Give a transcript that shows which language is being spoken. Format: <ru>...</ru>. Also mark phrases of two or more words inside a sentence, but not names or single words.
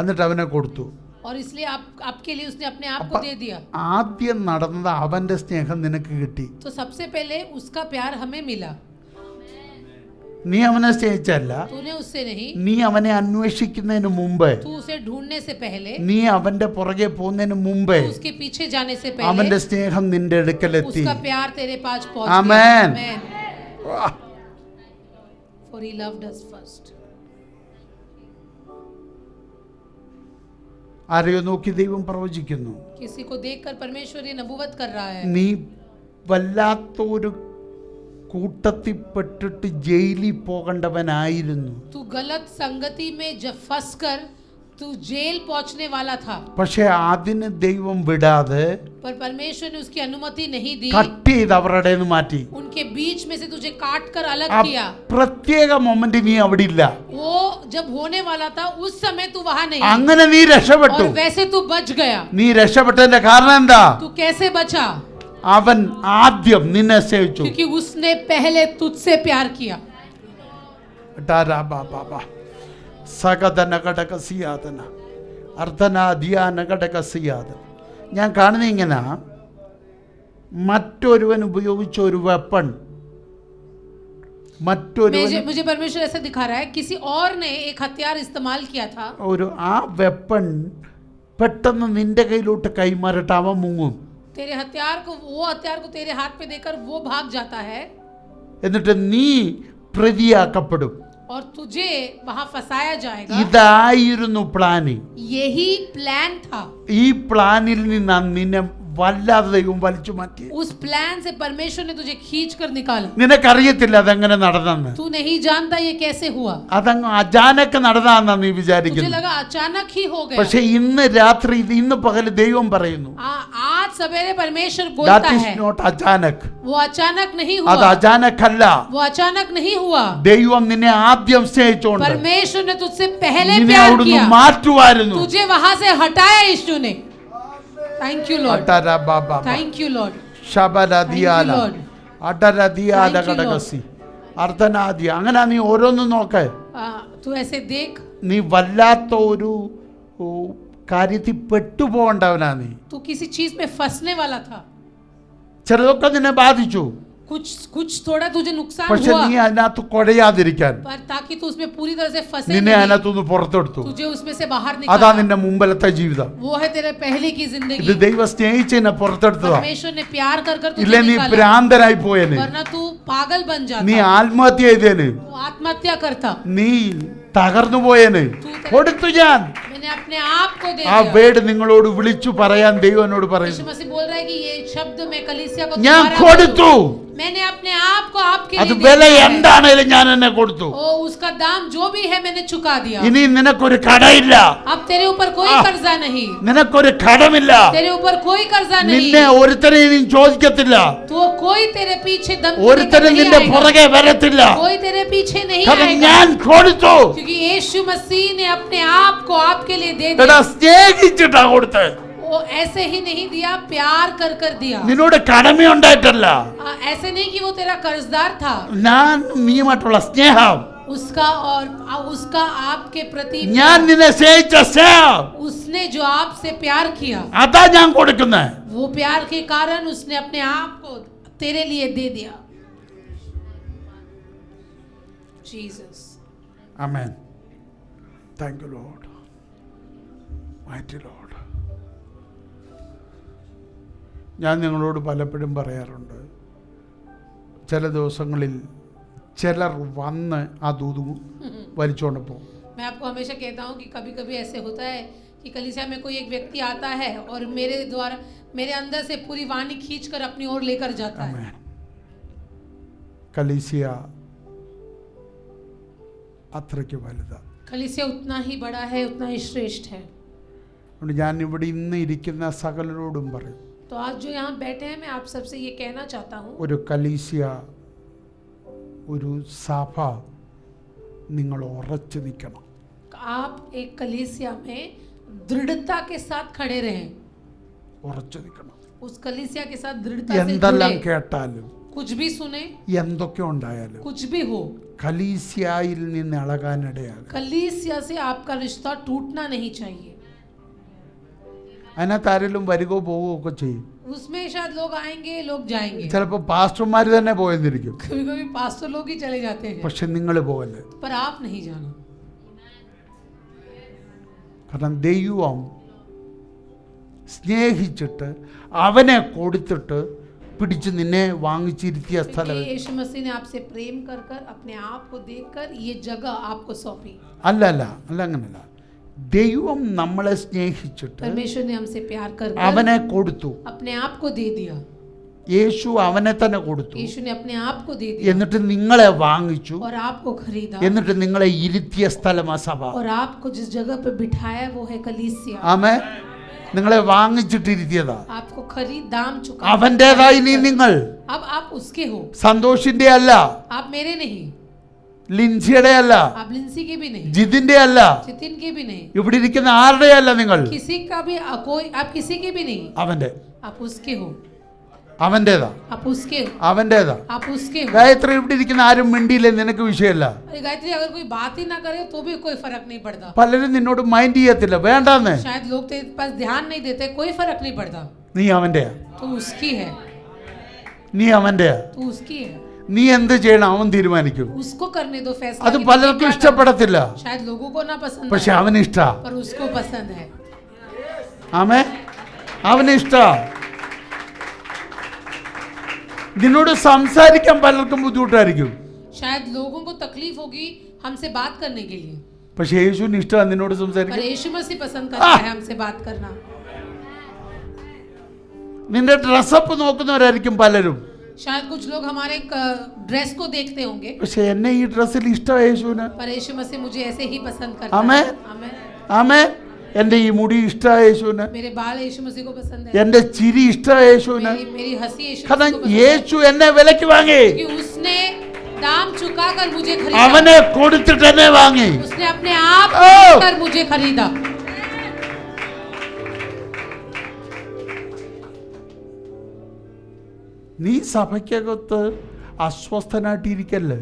<ml>എന്നിട്ട് അവനെ കൊടുത്തു.</ml> <hi>और इसलिए आपके लिए उसने अपने आप को</hi> <ml>അപ്പൊ</ml> <hi>दे दिया</hi> <ml>ആദ്യം നടന്നത് അവന്റെ സ്നേഹം നിനക്ക് കിട്ടി.</ml> <hi>तो सबसे पहले उसका प्यार हमें मिला</hi> <ml>നീ അവനെ സ്നേഹിച്ചല്ല,</ml> <hi>तूने उससे नहीं</hi> <ml>നീ അവനെ അന്വേഷിക്കുന്നതിന് മുമ്പ്,</ml> <hi>तू उसे ढूंढने से पहले</hi> <ml>നീ അവന്റെ പുറകെ പോകുന്നതിന് മുമ്പേ</ml> <hi>तू उसके पीछे जाने से पहले</hi> <ml>അവന്റെ സ്നേഹം നിന്റെ അടുക്കലെത്തി.</ml> <hi>उसका प्यार तेरे पास पहुंच आमीन। गया आमीन</hi> <ml>വാ.</ml> <en>for he loved us first</en> <ml>ആരെയോ നോക്കി ദൈവം പ്രവചിക്കുന്നു,</ml> <hi>किसी को देखकर परमेश्वर ये नबूवत कर रहा है</hi> <ml>നീ വല്ലാത്തൊരു കൂട്ടത്തിൽപ്പെട്ടിട്ട് ജയിലിൽ പോകേണ്ടവനായിരുന്നു.</ml> <hi>तू गलत संगति में जब फंस कर तू जेल पहुंचने वाला था</hi> <ml>പക്ഷെ അതിന് ദൈവം വിടാതെ</ml> <hi>पर परमेश्वर ने उसकी अनुमति नहीं दी</hi> <ml>കട്ട് ചെയ്ത് അവരുടെ നിന്ന് മാറ്റി.</ml> <hi>उनके बीच में से तुझे काट कर अलग</hi> <ml>ആ</ml> <hi>किया</hi> <ml>പ്രത്യേക മൊമെന്റ് നീ അവിടെ ഇല്ല.</ml> <hi>वो जब होने वाला था उस समय तू वहां नहीं</hi> <ml>അങ്ങനെ നീ രക്ഷപ്പെട്ടു.</ml> <hi>और वैसे तू बच गया</hi> <ml>നീ രക്ഷപ്പെട്ടതിന്റെ കാരണം എന്താ?</ml> <hi>तू कैसे बचा</hi> <ml>അവൻ ആദ്യം നിന്നെ സ്നേഹിച്ചു.</ml> <hi>क्योंकि उसने पहले तुझसे प्यार किया സകതനകടകസിയാതന അർദ്ധനാദിയാനകടകസിയാതന.</hi> <ml>ഞാൻ കാണുന്ന ഇങ്ങനെ മറ്റൊരുവൻ ഉപയോഗിച്ച ഒരു വെപ്പൺ മറ്റൊരുവൻ</ml> <hi>मुझे परमेश्वर ऐसा दिखा रहा है किसी और ने एक हथियार इस्तेमाल किया था</hi> <ml>ഒരു ആ വെപ്പൺ പെട്ടെന്ന് നിന്റെ കയ്യിലോട്ട് കൈമാറിട്ട് അവൻ മുങ്ങും.</ml> <hi>तेरे हथियार को वो हथियार को तेरे हाथ पे देकर वो भाग जाता है</hi> <ml>എന്നിട്ട് നീ പ്രതിയാക്കപ്പെടും.</ml> <hi>और तुझे वहां फंसाया जाएगा</hi> <ml>ഇതായിരുന്നു പ്ലാനിങ്.</ml> <hi>यही प्लान था</hi> <ml>ഈ പ്ലാനിൽ നിന്നാണ് നിന്നെ വല്ലാതെ ദൈവം വലിച്ചു മാറ്റി.</ml> <hi>उस प्लान से परमेश्वर ने तुझे खींच कर निकाला.</hi> <ml>നിനക്കറിയത്തില്ല അതെങ്ങനെ നടന്നെന്ന്.</ml> <hi>तू नहीं जानता ये कैसे हुआ.</hi> <ml>അതങ്ങ് അചാനക്ക് നടന്നാന്നാ നീ</ml> <hi>तुझे</hi> <ml>വിചാരിക്കുന്നു.</ml> <hi>लगा अचानक ही हो गया.</hi> <ml>പക്ഷെ ഇന്ന് രാത്രി ഇന്ന് പകല് ദൈവം പറയുന്നു</ml> <hi>आज सवेरे परमेश्वर</hi> <en>that</en> <hi>बोलता</hi> <en>is</en> <hi>है</hi> <ml>not അചാനക്.</ml> <hi>वो अचानक नहीं</hi> <ml>അത്</ml> <hi>हुआ.</hi> <ml>അചാനക്കല്ല.</ml> <hi>वो अचानक नहीं हुआ.</hi> <ml>ദൈവം നിന്നെ ആദ്യം സ്നേഹിച്ചോണ്ട്</ml> <hi>परमेश्वर ने तुझसे पहले</hi> <ml>നിന്നെ</ml> <hi>प्यार</hi> <ml>അവിടുന്ന്</ml> <hi>किया.</hi> <ml>മാറ്റുവായിരുന്നു.</ml> <hi>तुझे वहां से हटाया यीशु ने.</hi> <en>Thank you Lord. Thank you Lord. ശബരദിയാല Lord. അടരദിയാല Thank you, Lord. കടകസി അർദ്ധനാദി.</en> <ml>അങ്ങനെ നീ ഓരോന്നും നോക്ക്.</ml> <hi>तू ऐसे देख.</hi> <ml>നീ വല്ലാത്ത ഒരു കാര്യത്തിൽ പെട്ടുപോകേണ്ടവനാ നീ.</ml> <hi>तू किसी चीज में फंसने वाला था.</hi> <ml>ചിലതൊക്കെ നിന്നെ ബാധിച്ചു.</ml> <hi>कुछ थोड़ा तुझे नुकसान</hi> <ml>പക്ഷെ</ml> <hi>हुआ.</hi> <ml>നീ അതിനകത്ത് കുഴയാതിരിക്കാൻ</ml> <hi>पर ताकि तू उसमें पूरी तरह से फंसे</hi> <ml>നിന്നെ</ml> <hi>नहीं,</hi> <ml>അതിനകത്തുനിന്ന് പുറത്തെടുത്തു.</ml> <hi>तुझे उसमें से बाहर</hi> <ml>അതാ</ml> <hi>निकाला.</hi> <ml>നിന്റെ മുമ്പിലത്തെ ജീവിതം.</ml> <hi>वो है तेरे पहले की</hi> <ml>ഇത്</ml> <hi>जिंदगी.</hi> <ml>ദൈവം സ്നേഹിച്ചതിനെ പുറത്തെടുത്തതാ.</ml> <hi>परमेश्वर ने प्यार कर कर</hi> <ml>ഇല്ല</ml> <hi>तुझे</hi> <ml>നീ</ml> <hi>निकाला.</hi> <ml>ഭ്രാന്തനായി പോയനെ.</ml> <hi>वरना तू पागल बन</hi> <ml>നീ</ml> <hi>जाता.</hi> <ml>ആത്മഹത്യ ചെയ്തേന്.</ml> <hi>तू आत्महत्या करता.</hi> <ml>നീ തകർന്നു പോയനെ. കൊടുത്തു ഞാൻ.</ml> <hi>मैंने अपने आप को दे</hi> <ml>ആ</ml> <hi>दिया.</hi> <ml>വേട് നിങ്ങളോട് വിളിച്ചു പറയാൻ ദൈവം എന്നോട്</ml> <hi>यीशु</hi> <ml>പറയുന്നു.</ml> <hi>मसीह बोल रहा है कि ये शब्द मैं कलीसिया को</hi> <ml>ഞാൻ</ml> <hi>दोबारा</hi> <ml>കൊടുത്തു.</ml> <hi>बोलूं। मैंने अपने आप को आपके</hi> <ml>അത്</ml> <hi>लिए</hi> <ml>വില</ml> <hi>दे दिया है।</hi> <ml>എന്താണേലും ഞാൻ എന്നെ കൊടുത്തു.</ml> <hi>ओ उसका दाम जो भी है मैंने चुका दिया.</hi> <ml>ഇനി നിനക്കൊരു കടയില്ല.</ml> <hi>अब तेरे ऊपर कोई कर्जा नहीं.</hi> <ml>നിനക്കൊരു കടമില്ല.</ml> <hi>तेरे ऊपर कोई कर्जा नहीं.</hi> <ml>നിന്നെ ഒരുത്തരെയും നീ ചോദിക്കത്തില്ല.</ml> <hi>तो कोई तेरे पीछे दम</hi> <ml>ഒരുത്തരും</ml> <hi>नहीं</hi> <ml>നിന്റെ</ml> <hi>आएगा.</hi> <ml>പുറകെ വരത്തില്ല.</ml> <hi>कोई तेरे पीछे नहीं</hi> <ml>കാരണം</ml> <hi>आएगा.</hi> <ml>ഞാൻ കൊടുത്തു.</ml> <hi>क्योंकि यीशु मसीह ने अपने आप को आपके लिए दे</hi> <ml>എടാ</ml> <hi>दिया.</hi> <ml>സ്നേഹിച്ചിട്ടാ കൊടുത്ത്.</ml> <hi>वो ऐसे ही नहीं दिया, प्यार कर कर दिया.</hi> <ml>നിന്നോട് കടമയുണ്ടായിട്ടല്ല.</ml> <hi>ऐसे नहीं कि वो तेरा कर्जदार था.</hi> <ml>ഞാൻ നീയുമായിട്ടുള്ള സ്നേഹം.</ml> <hi>उसका और उसका आपके प्रति</hi> <ml>ഞാൻ നിന്നെ സ്നേഹിച്ച സ്നേഹം</ml> <hi>उसने जो आपसे प्यार किया,</hi> <ml>അതാ ഞാൻ കൊടുക്കുന്നത്.</ml> <hi>वो प्यार के कारण उसने अपने आप को तेरे लिए दे दिया. जीसस.</hi> <ml>ആമേൻ.</ml> <en>Thank you Lord. Mighty Lord.</en> <ml>ഞാൻ നിങ്ങളോട് പലപ്പോഴും പറയാറുണ്ട്, ചില ദിവസങ്ങളിൽ ചിലർ വന്ന് ആ ദൂത് വലിച്ചുകൊണ്ട് പോകും.</ml> <hi>मैं आपको हमेशा कहता हूँ कि कभी कभी ऐसे होता है कि कलीसिया में कोई एक व्यक्ति आता है और मेरे द्वारा मेरे अंदर से पूरी वाणी खींचकर अपनी ओर लेकर जाता है.</hi> <ml>ആമേൻ. കലീസിയ അത്രയ്ക്ക് വലുതാണ്.</ml> <hi>कलीसिया उतना ही बड़ा है, उतना ही श्रेष्ठ है.</hi> <ml>അതുകൊണ്ട് ഞാൻ ഇവിടെ ഇന്ന് ഇരിക്കുന്ന സകലരോടും പറയും,</ml> <hi>तो आज जो यहाँ बैठे हैं मैं आप सबसे ये कहना चाहता हूँ,</hi> <ml>ഒരു കലീസിയ, ഒരു സഭ നിങ്ങൾ ഉറച്ചു നിൽക്കണം.</ml> <hi>आप एक कलीसिया में दृढ़ता के साथ खड़े रहें.</hi> <ml>ഉറച്ചു നിൽക്കണം.</ml> <hi>उस कलीसिया के साथ दृढ़ता से</hi> <ml>എന്തെല്ലാം</ml> <hi>जुड़े.</hi> <ml>കേട്ടാലും</ml> <hi>कुछ भी सुने,</hi> <ml>എന്തൊക്കെ ഉണ്ടായാലും</ml> <hi>कुछ भी हो,</hi> <ml>കലീസിയായിൽ നിന്ന് ഇളകാനിടയാകും.</ml> <hi>कलीसिया से आपका रिश्ता टूटना नहीं चाहिए.</hi> <ml>അതിനകത്ത് ആരെങ്കിലും വരികയോ പോവുകയോ ഒക്കെ ചെയ്യും.</ml> <hi>उसमें शायद लोग आएंगे, लोग जाएंगे.</hi> <ml>ചിലപ്പോൾ പാസ്റ്റർമാർ തന്നെ പോയെന്നിരിക്കും.</ml> <hi>कभी कभी पास्टर लोग ही चले जाते हैं,</hi> <ml>പക്ഷെ നിങ്ങൾ പോകല്ലേ.</ml> <hi>पर आप नहीं जाना.</hi> <ml>കാരണം ദൈവം സ്നേഹിച്ചിട്ട് അവനെ കൊടുത്തിട്ട് പിടിച്ച് നിന്നെ വാങ്ങിച്ചിരുത്തിയ സ്ഥലം.</ml> <hi>क्योंकि यीशु मसीह ने आपसे प्रेम कर कर अपने आप को देकर ये जगह आपको सौंपी.</hi> <ml>അല്ല അങ്ങനല്ല. ദൈവം നമ്മളെ സ്നേഹിച്ചിട്ട്</ml> <hi>परमेश्वर ने हमसे प्यार कर</hi> <ml>അവനെ കൊടുത്തു.</ml> <hi>अपने आप को दे दिया.</hi> <ml>യേശു അവനെ തന്നെ കൊടുത്തു.</ml> <hi>यीशु ने अपने आप को दे दिया</hi> <ml>എന്നിട്ട് നിങ്ങളെ വാങ്ങിച്ചു.</ml> <hi>और आपको खरीदा</hi> <ml>എന്നിട്ട് നിങ്ങളെ ഇരുത്തിയ സ്ഥലമാ സഭ.</ml> <hi>और आपको जिस जगह पे बिठाया वो है कलीसिया.</hi> <ml>ആമേൻ. നിങ്ങളെ വാങ്ങിച്ചിട്ടിരുത്തിയതാ.</ml> <hi>आपको खरीद दाम चुका.</hi> <ml>അവൻ്റെതായി നീ നിങ്ങൾ.</ml> <hi>अब आप उसके हो,</hi> <ml>സന്തോഷിന്റെ അല്ല,</ml> <hi>आप मेरे नहीं,</hi> <ml>ലിൻസിയുടെ അല്ല,</ml> <hi>आप लिंसी के भी नहीं,</hi> <ml>ജിതിന്റെ അല്ല,</ml> <hi>जितिन के भी नहीं,</hi> <ml>ഇവിടെ ഇരിക്കുന്ന ആരുടെ അല്ല നിങ്ങൾ.</ml> <hi>किसी का भी कोई, आप किसी के भी नहीं,</hi> <ml>അവന്റെ.</ml> <hi>आप उसके हो,</hi> <ml>അവൻ്റെതാ.</ml> <hi>आप उसके हो,</hi> <ml>അവൻ്റെതാ.</ml> <hi>आप उसके हो.</hi> <ml>ഗായത്രി ഇവിടെ ഇരിക്കുന്ന ആരും മിണ്ടിയില്ലേ, നിനക്ക് വിഷയമല്ല.</ml> <hi>अरे गायत्री, अगर कोई बात ही ना करे तो भी कोई फर्क नहीं पड़ता.</hi> <ml>പലരും നിന്നോട് മൈൻഡ് ചെയ്യത്തില്ല, വേണ്ടാന്ന്.</ml> <hi>शायद लोग तेरे पास ध्यान नहीं देते, कोई फर्क नहीं पड़ता.</hi> <ml>നീ അവൻ്റെയാ.</ml> <hi>तो उसकी है,</hi> <ml>നീ അവൻ്റെയാ.</ml> <hi>तो उसकी है.</hi> <ml>നീ എന്ത് ചെയ്യണം അവൻ തീരുമാനിക്കും.</ml> <hi>उसको करने दो फैसला.</hi> <ml>അത്</ml> <hi>कि</hi> <ml>പലർക്കും</ml> <hi>तुझे क्या</hi> <ml>ഇഷ്ടപ്പെടത്തില്ല,</ml> <hi>करना है. शायद लोगों को ना पसंद</hi> <ml>പക്ഷെ</ml> <hi>आए,</hi> <ml>അവന് ഇഷ്ടാ.</ml> <hi>पर उसको पसंद है.</hi> <ml>ആമേ. അവന് ഇഷ്ടാ. നിന്നോട് സംസാരിക്കാൻ പലർക്കും ബുദ്ധിമുട്ടായിരിക്കും,</ml> <hi>शायद लोगों को तकलीफ होगी हमसे बात करने के लिए,</hi> <ml>പക്ഷെ യേശുവിന് ഇഷ്ടമാണ് നിന്നോട്</ml> <hi>पर</hi> <ml>സംസാരിക്കാൻ.</ml> <hi>यीशु मसीह पसंद करता है हमसे बात करना.</hi> <ml>നിന്റെ ഡ്രസ്സപ്പ് നോക്കുന്നവരായിരിക്കും പലരും.</ml> <hi>शायद कुछ लोग हमारे ड्रेस को देखते होंगे,</hi> <ml>പക്ഷെ എന്നെ ഈ ഡ്രസ്സിൽ ഇഷ്ടം യേശുവിന്.</ml> <hi>पर यीशु मसीह मुझे ऐसे ही पसंद करता आमेन. है. आमेन.</hi> <ml>ആമേൻ. എൻ്റെ ഈ മുടി ഇഷ്ടം യേശുവിന്.</ml> <hi>मेरे बाल यीशु मसीह को पसंद है.</hi> <ml>എൻ്റെ ചിരി ഇഷ്ടം യേശുവിന്.</ml> <hi>मेरी हंसी यीशु मसीह</hi> <ml>കാരണം</ml> <hi>को पसंद है.</hi> <ml>യേശു എന്നെ വിലക്ക് വാങ്ങി.</ml> <hi>क्योंकि उसने दाम चुकाकर मुझे खरीदा.</hi> <ml>അവനെ കൊടുത്തിട്ട് എന്നെ വാങ്ങി.</ml> <hi>उसने अपने आप ओ! कर मुझे खरीदा.</hi> <ml>നീ സഭയ്ക്കകത്ത് അസ്വസ്ഥനായിട്ടിരിക്കല്ലേ.</ml>